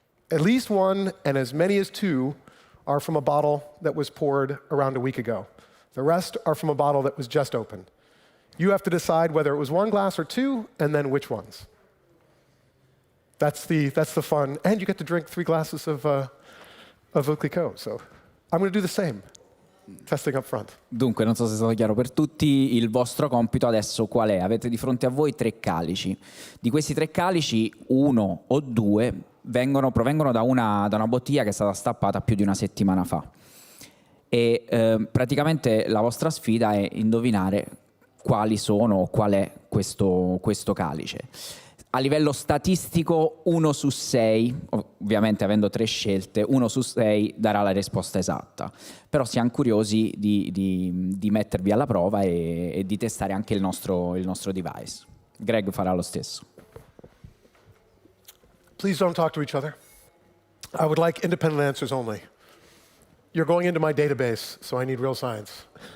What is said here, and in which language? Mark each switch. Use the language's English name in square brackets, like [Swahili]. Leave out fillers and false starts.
[English] At least 1 and as many as 2 are from a bottle that was poured around a week ago. The rest are from a bottle that was just opened. You have to decide whether it was 1 glass or 2, and then which ones. That's the fun, and you get to drink 3 glasses of Veuve Clicquot. So I'm going to do the same. testing up front. [Italian] Dunque, non so se è stato chiaro per tutti, il vostro compito adesso qual è? Avete di fronte a voi 3 calici. Di questi 3 calici, 1 o 2 provengono da una bottiglia che è stata stappata più di una settimana fa. E praticamente la vostra sfida è indovinare quali sono o qual è questo calice. A livello statistico 1 su 6, ovviamente avendo 3 scelte, 1 su 6 darà la risposta esatta. Però siamo curiosi di mettervi alla prova e di testare anche il nostro device. Greg farà lo stesso. [English] Please don't talk to each other. I would like independent answers only. You're going into my database, so I need real science.